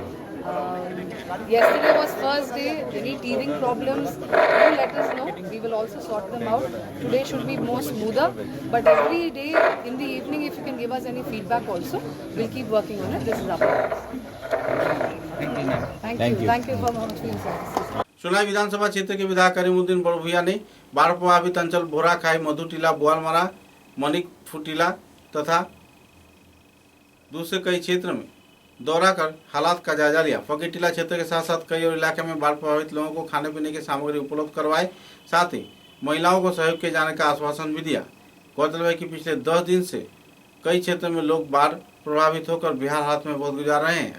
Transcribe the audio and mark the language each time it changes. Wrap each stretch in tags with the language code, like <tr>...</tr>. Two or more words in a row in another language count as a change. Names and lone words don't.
<en>Yesterday was first day. Any teething problems, do let us know. We will also sort them out. Today should be more smoother, but every day in the evening, if you can give us any feedback also, we'll keep working on it. This is our promise. Thank you for being services.</en> <hi>सोनाई विधानसभा क्षेत्र के विधायक करीमुद्दीन बड़भुइया ने बाढ़ प्रभावित अंचल बोराखाई, मधुटीला, बुआलमारा, मनिक फुटीला तथा दूसरे कई क्षेत्र में दौरा कर हालात का जायजा लिया। फकीटीला क्षेत्र के साथ साथ कई और इलाके में बाढ़ प्रभावित लोगों को खाने पीने की सामग्री उपलब्ध करवाए, साथ ही महिलाओं को सहयोग किए जाने का आश्वासन भी दिया। गौरतलब है कि पिछले 10 दिन से कई क्षेत्रों में लोग बाढ़ प्रभावित होकर बिहार हालत में बहुत गुजार रहे हैं।</hi>